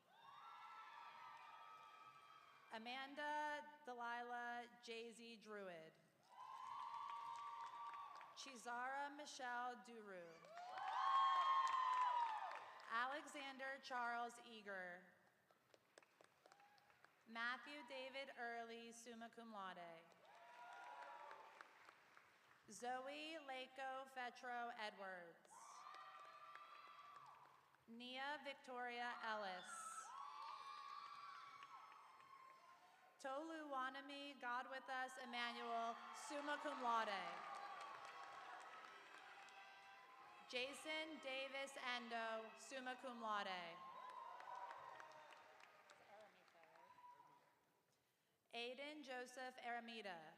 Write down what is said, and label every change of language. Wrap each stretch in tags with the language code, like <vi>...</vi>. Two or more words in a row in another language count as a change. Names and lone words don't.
<en>Amanda Delilah Jay-Z Druid. Chizara Michelle Duru. Alexander Charles Eager. Matthew David Early,</en> <la>summa cum laude.</la> <en>Zoe Lako Fetro Edwards. Nia Victoria Ellis. Tolu Wanami, God with us, Emmanuel,</en> <la>summa cum laude.</la> <en>Jason Davis Endo,</en> <la>summa cum laude.</la> <en>Aiden Joseph Aramita.</en>